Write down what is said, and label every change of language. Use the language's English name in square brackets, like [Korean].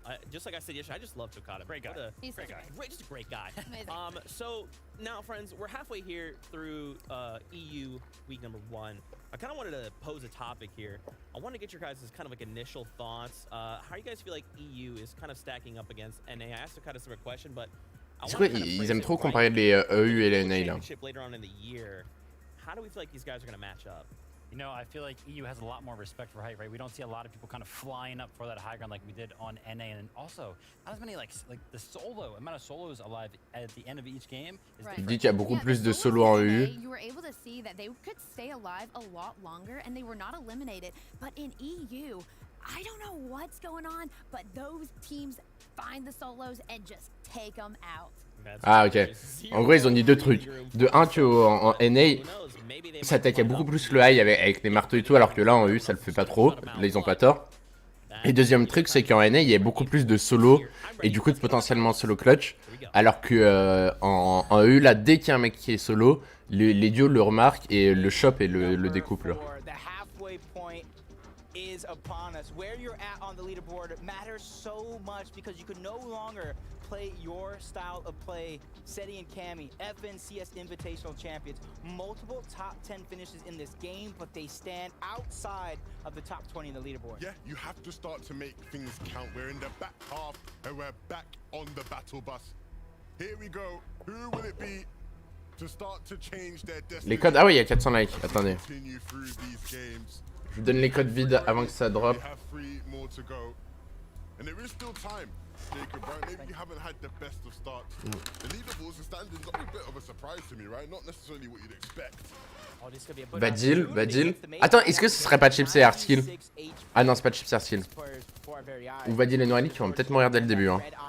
[English] Just like I said yesterday, I just love Tokata. Great guy. He's great guy. Just a great guy. So now, friends, we're halfway here through EU week number 1. I kind of wanted to pose a topic here. I want to get your guys' kind of like initial thoughts. How you guys feel like EU is kind of stacking up against NA? I asked a kind of similar question, but [French] C'est quoi, ils aiment trop comparer les EU et les NA là. [English] Later on in the year, how do we feel like these guys are going to match up? You know, I feel like EU has a lot more respect for height, right? We don't see a lot of people kind of flying up for that high ground like we did on NA, and also not as many like the solo amount of solos alive at the end of each game is [French] Il dit qu'il y a beaucoup plus de solos en EU. [English] You were able to see that they could stay alive a lot longer and they were not eliminated. But in EU, I don't know what's going on, but those teams find the solos and just take them out. [French] Ah ok. En gros ils ont dit 2 trucs. De 1 que en NA ça attaquait beaucoup plus le high avec les marteaux et tout, alors que là en EU ça le fait pas trop. Là ils ont pas tort. Et deuxième truc c'est qu'en NA il y a beaucoup plus de solo et du coup de potentiellement solo clutch. Alors que en EU là dès qu'il y a un mec qui est solo, les duos le remarquent et le shop et le découpe là. [English] The halfway point is upon us. Where you're at on the leaderboard matters so much because you can no longer play your style of play. Seti and Cammy, FNCS Invitational champions, multiple top 10 finishes in this game, but they stand outside of the top 20 in the leaderboard. Yeah, you have to start to make things count. We're in the back half and we're back on the battle bus. Here we go. Who will it be to start to change their destiny? [French] Les codes, ah oui, il y a 400 likes, attendez. [English] Continue through these games. [French] Je vous donne les codes vides avant que ça drop. [English] We have 3 more to go. And there is still time. Jacob, right? Maybe you haven't had the best of starts. The leaderboards and standings are a bit of a surprise to me, right? Not necessarily what you'd expect. [French] Vadil. Attends, est-ce que ce serait pas Chips et Hardskill? Ah non, c'est pas Chips et Hardskill. Ou Vadil et Noali qui vont peut-être mourir dès le début. Hein.